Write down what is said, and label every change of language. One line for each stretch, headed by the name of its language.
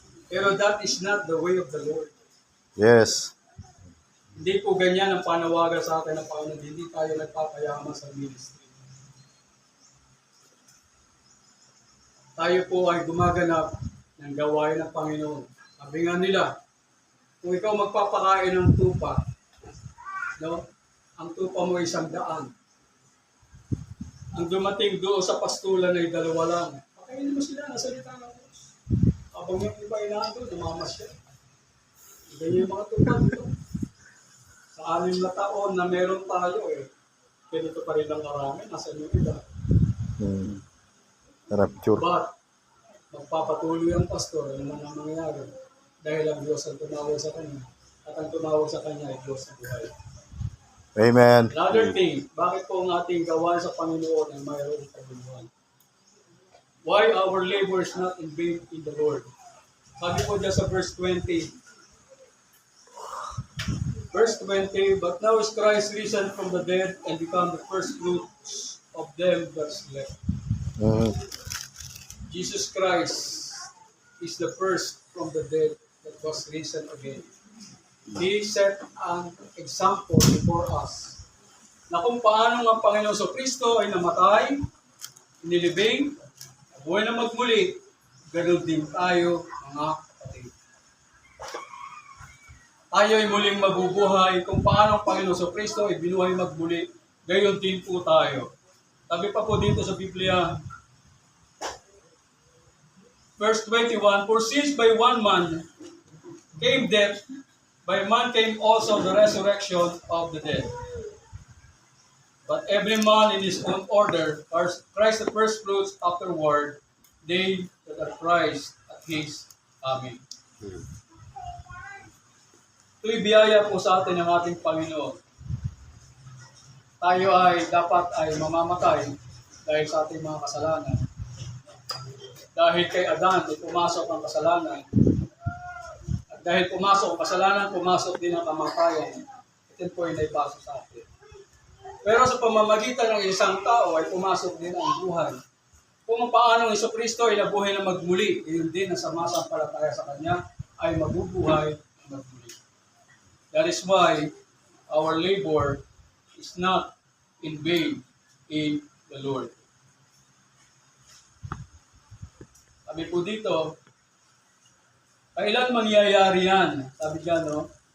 English: Pero that is not the way of the Lord. Yes.
Filipino: Hindi po ganyan ang panawagan sa atin ng Panginoon. Hindi tayo nagpapayaman sa ministry. Tayo po ay gumaganap ng gawain ng Panginoon. Sabi nga nila, kung ikaw magpapakain ng tupa, no? Ang tupa mo ay 100. Ang dumating doon sa pastulan ay 2 lang. Pakainin mo sila, nasa salita ng Diyos. Habang yung iba inaandun, namamas siya. Ganyan yung mga tupa dito. Sa 6 na taon na meron tayo ganito pa rin ang karami, nasa yung iba.
English: Rapture.
Filipino: But, magpapatuloy ang pastor, ano man ang mangyayari. Dahil ang Diyos ang tumawag sa kanya. At ang tumawag sa kanya ay Diyos ng buhay. Amen.
English: Another thing,
Filipino: bakit po ang ating gawain sa Panginoon ay mayroong kabuluhan?
English: Why our labor is not in vain in the Lord?
Filipino: Sabi po dyan sa verse 20.
English: Verse 20, but now is Christ risen from the dead and become the first fruits of them that slept. Jesus Christ is the first from the dead that was risen again. He set an example before us
Filipino: na kung paano ang Panginoon sa Kristo ay namatay, nilibing, buhay na magmuli, ganoon din tayo, mga kapatid. Tayo ay muling mabubuhay kung paano ang Panginoon sa Kristo ay binuhay magmuli, gayon din po tayo. Sabi pa po dito sa Biblia, verse 21,
English: for since by one man came death, by man came also the resurrection of the dead. But every man in his own order, Christ the first fruits, afterward, they that are Christ at his coming.
Filipino: Ito'y biyaya po sa atin ng ating Panginoon. Tayo ay dapat ay mamamatay dahil sa ating mga kasalanan. Dahil kay Adan ay pumasok ang kasalanan. At dahil pumasok ang kasalanan, pumasok din ang kamatayan. Ito po ay naipasa sa atin. Pero sa pamamagitan ng isang tao ay pumasok din ang buhay. Kung paano ang Jesucristo ay nabuhay na magmuli, yun din ang samasampalataya sa Kanya ay mabubuhay na magmuli.
English: That is why our labor is not in vain in the Lord.
Filipino: Sabi po dito, kailan mangyayari yan? Sabi dyan, no?